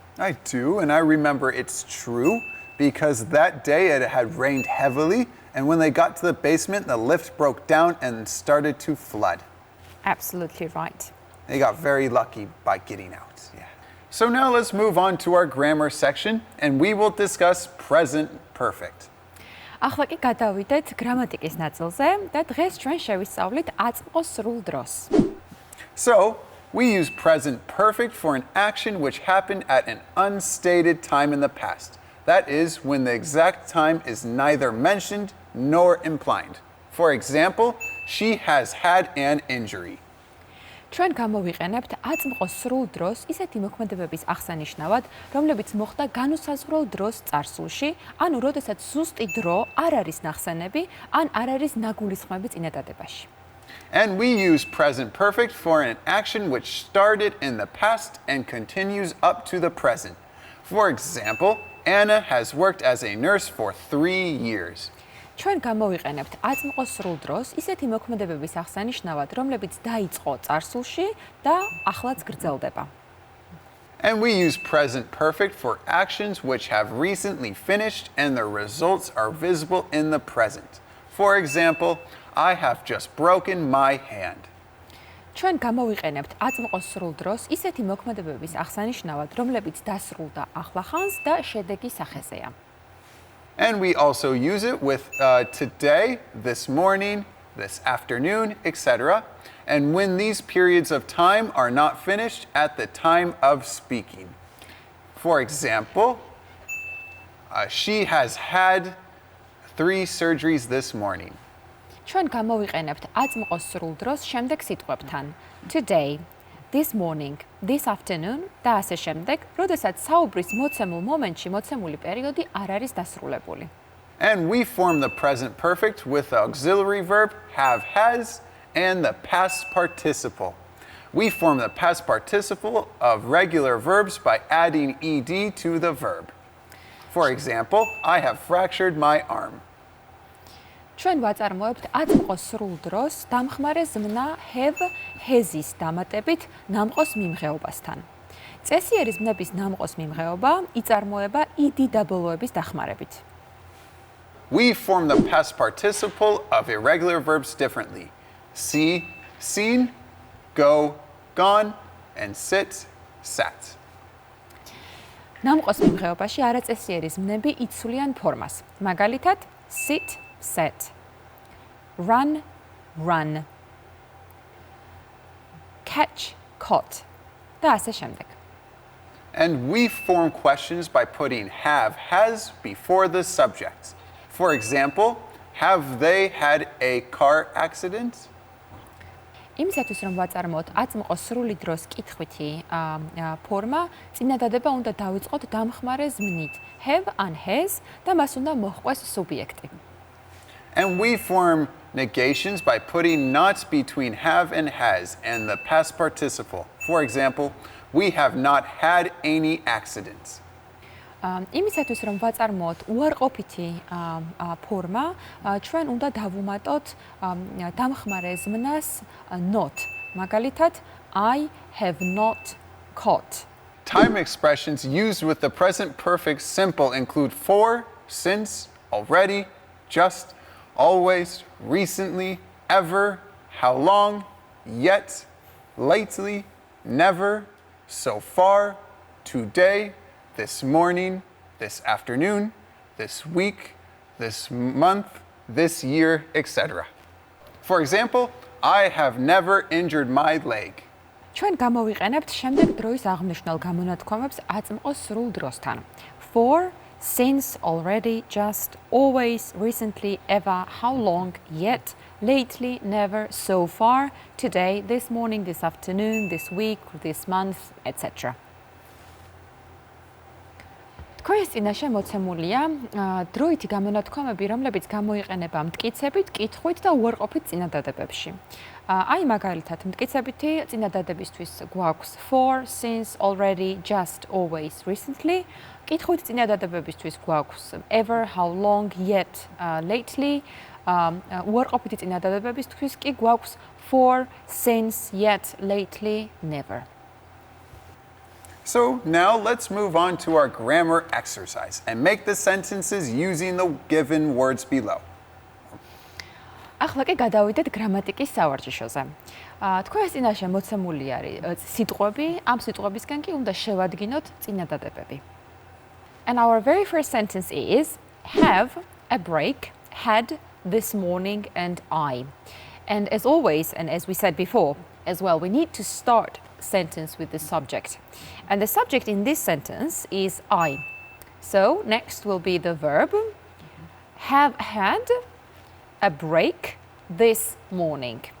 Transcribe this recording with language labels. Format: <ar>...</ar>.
<en>I do, and I remember it's true because that day it had rained heavily, and when they got to the basement, the lift broke down and started to flood. Absolutely right. They got very lucky by getting out. Yeah. So now let's move on to our grammar section, and we will discuss present perfect.</en> <ka>ახლა კი გადავიდეთ გრამატიკის ნაწილზე და დღეს ჩვენ შევისწავლით აწმყო სრულ დროს.</ka> <en>So, we use present perfect for an action which happened at an unstated time in the past. That is, when the exact time is neither mentioned nor implied. For example, she has had an injury.</en> <ka>ჩვენ გამოვიყენებთ აწმყო სრულ დროს ისეთი მოქმედებების აღსანიშნავად, რომლებიც მოხდა განუსაზღვრელ დროს წარსულში, ანუ როდესაც ზუსტი დრო არ არის ნახსენები, ან არ არის ნაგულისხმები წინადადებაში.</ka> <en>And we use present perfect for an action which started in the past and continues up to the present. For example, Anna has worked as a nurse for 3 years.</en> <ka>ჩვენ გამოვიყენებთ აწმყო სრულ დროს ისეთი მოქმედებების აღსანიშნავად, რომლებიც დაიწყო წარსულში და ახლაც გრძელდება.</ka> <en>And we use present perfect for actions which have recently finished and the results are visible in the present. For example, I have just broken my hand.</en> <ka>ჩვენ გამოვიყენებთ აწმყო სრულ დროს ისეთი მოქმედებების აღსანიშნავად, რომლებიც დასრულდა ახლახანს და შედეგი სახეზეა.</ka> <en>And we also use it with today, this morning, this afternoon, etc. And when these periods of time are not finished at the time of speaking. For example, she has had 3 surgeries this morning.</en> <ka>ჩვენ გამოვიყენებთ აწმყო სრულ დროს შემდეგ სიტყვებთან</ka> <en>today, this morning, this afternoon</en> <ka>და ასე შემდეგ, როდესაც საუბრის მოცემულ მომენტში მოცემული პერიოდი არ არის დასრულებული.</ka> <en>And we form the present perfect with the auxiliary verb have, has, and the past participle. We form the past participle of regular verbs by adding ed to the verb. For example, I have fractured my arm.</en> <ka>ჩვენ ვაწარმოებთ აწმყო სრულ დროს დამხმარე ზმნა have, has-ის დამატებით ნამყოს მიმღეობასთან. წესიერი ზმნების ნამყოს მიმღეობა იწარმოება ed დაბოლოების დახმარებით.</ka> <en>We form the past participle of irregular verbs differently. See, seen, go, gone, and sit, sat.</en> <ka>ნამყოს მიმღეობაში არაწესიერი ზმნები იცვლიან ფორმას. მაგალითად,</ka> <en>sit, sat, run, run, catch, caught</en> <ka>და ასე შემდეგ.</ka> <en>And we form questions by putting have, has before the subjects. For example, have they had a car accident?</en> <ka>იმისათვის რომ ვაწარმოოთ აწმყო სრული დროს კითხვითი ფორმა, წინადადება უნდა დავიწყოთ დამხმარე ზმნით have ან has და მას უნდა მოჰყვეს სუბიექტი.</ka> <en>And we form negations by putting nots between have and has and the past participle. For example, we have not had any accidents.</en> <ka>იმისათვის რომ ვაწარმოოთ უარყოფითი ფორმა, ჩვენ უნდა დავუმატოთ დამხმარე ზმნას not. მაგალითად,</ka> <en>I have not caught. Time expressions used with the present perfect simple include for, since, already, just, always, recently, ever, how long, yet, lately, never, so far, today, this morning, this afternoon, this week, this month, this year, etc. For example, I have never injured my leg.</en> <ka>ჩვენ გამოვიყენებთ შემდეგ დროის აღმნიშვნელ გამონათქვამებს აწმყო სრულ დროსთან.</ka> <en>For, since, already, just, always, recently, ever, how long, yet, lately, never, so far, today, this morning, this afternoon, this week, this month, etc.</en> <ka>თქვენს წინაშე მოცემულია დროითი გამონათქვამები, რომლებიც გამოიყენება მტკიცებით, კითხვით და უარყოფით წინადადებებში. აი მაგალითად, მტკიცებითი წინადადებისთვის გვაქვს</ka> <en>for, since, already, just, always, recently.</en> <ka>კითხვით წინადადებებისთვის გვაქვს</ka> <en>ever, how long, yet, lately.</en> <ka>უარყოფითი წინადადებებისთვის კი გვაქვს</ka> <en>for, since, yet, lately, never. So now let's move on to our grammar exercise and make the sentences using the given words below.</en> <ka>ახლა კი გადავიდეთ გრამატიკის სავარჯიშოზე. თქვენს წინაშე მოცემული არის სიტყვები, ამ სიტყვებისგან კი უნდა შევადგინოთ წინადადებები.</ka> <en>And our very first sentence is have a break, had this morning and I. And as always, and as we said before as well, we need to start sentence with the subject. And the subject in this sentence is I. So next will be the verb have had a break this morning.</en>